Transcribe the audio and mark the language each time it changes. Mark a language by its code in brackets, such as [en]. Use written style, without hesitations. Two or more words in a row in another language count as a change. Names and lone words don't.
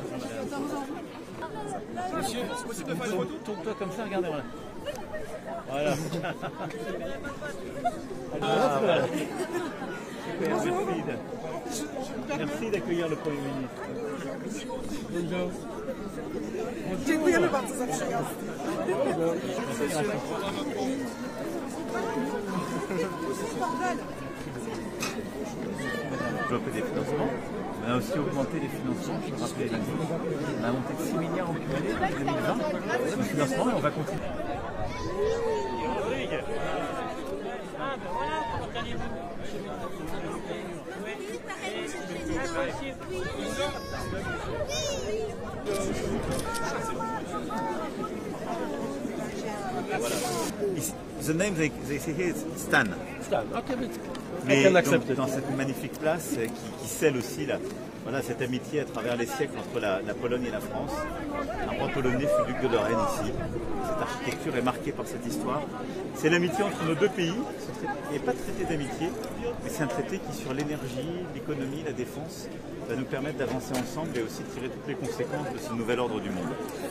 [fr] Monsieur, c'est possible de faire une photo? Tourne-toi comme ça, regardez, voilà. Voilà. Voilà. Super, merci d'accueillir le Premier ministre. Bonjour. [pl] Dziękujemy bardzo za przyjazd. [fr] Développer des financements. On a aussi augmenté les financements, je me rappelais lundi. On a monté de 6 milliards en cumulé en 2020 de financement et on va continuer. Rodrigue. Ah ben voilà, comment allez-vous? [en] The name they say here is Stan. Stan, ok, [fr] Mais donc, dans cette magnifique place qui scelle aussi voilà, cette amitié à travers les siècles entre la Pologne et la France. Un roi polonais fut duc de Lorraine ici. Cette architecture est marquée par cette histoire. C'est l'amitié entre nos deux pays. Il n'y a pas de traité d'amitié, mais c'est un traité qui, sur l'énergie, l'économie, la défense, va nous permettre d'avancer ensemble et aussi de tirer toutes les conséquences de ce nouvel ordre du monde.